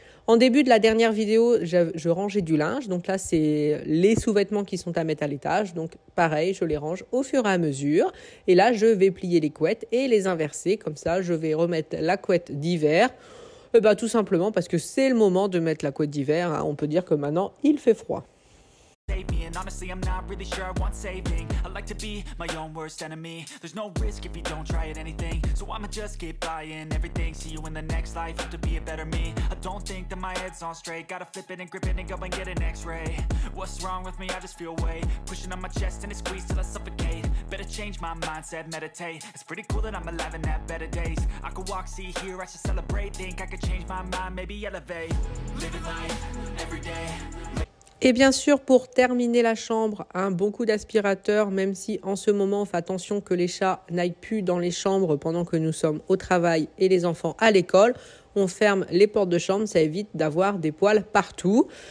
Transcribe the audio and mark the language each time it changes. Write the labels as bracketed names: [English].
[French] En début de la dernière vidéo, je rangeais du linge. Donc là, c'est les sous-vêtements qui sont à mettre à l'étage. Donc pareil, je les range au fur et à mesure. Et là, je vais plier les couettes et les inverser. Comme ça, je vais remettre la couette d'hiver. Tout simplement parce que c'est le moment de mettre la couette d'hiver. Hein. On peut dire que maintenant, il fait froid. [English] And honestly, I'm not really sure I want saving. I like to be my own worst enemy. There's no risk if you don't try at anything. So I'ma just keep buying everything. See you in the next life, hope to be a better me. I don't think that my head's on straight. Gotta flip it and grip it and go and get an x-ray. What's wrong with me? I just feel weight pushing on my chest and it squeezes till I suffocate. Better change my mindset, meditate. It's pretty cool that I'm alive and have better days. I could walk, see, hear, I should celebrate. Think I could change my mind, maybe elevate. Living life every day. [French] Et bien sûr, pour terminer la chambre, un bon coup d'aspirateur, même si en ce moment, on fait attention que les chats n'aillent plus dans les chambres pendant que nous sommes au travail et les enfants à l'école. On ferme les portes de chambre, ça évite d'avoir des poils partout.